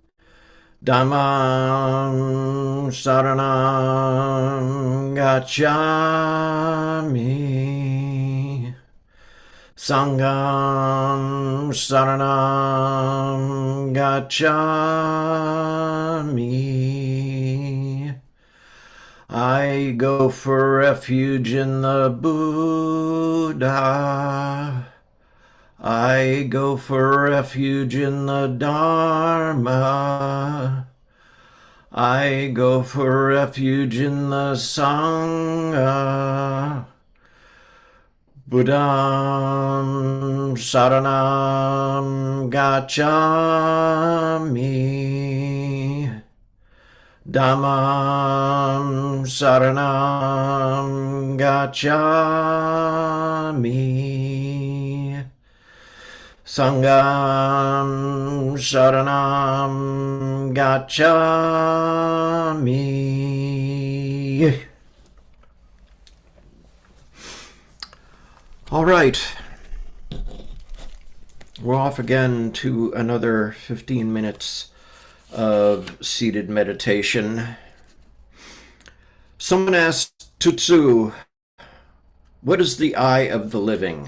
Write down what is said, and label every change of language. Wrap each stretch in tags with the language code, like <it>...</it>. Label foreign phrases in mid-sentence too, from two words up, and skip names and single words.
<pi>Dhammam Saranam Gacchami. Sangham Saranam Gacchami.</pi> <en>I go for refuge in the Buddha. I go for refuge in the Dharma. I go for refuge in the Sangha.</en> <pi>Buddham Saranam Gacchami. Dhammam Saranam Gacchami. Sangham Saranam Gacchami.</pi> <en>All right. We're off again to another 15 minutes of seated meditation. Someone asked Tutsu, "What is the eye of the living?"</en>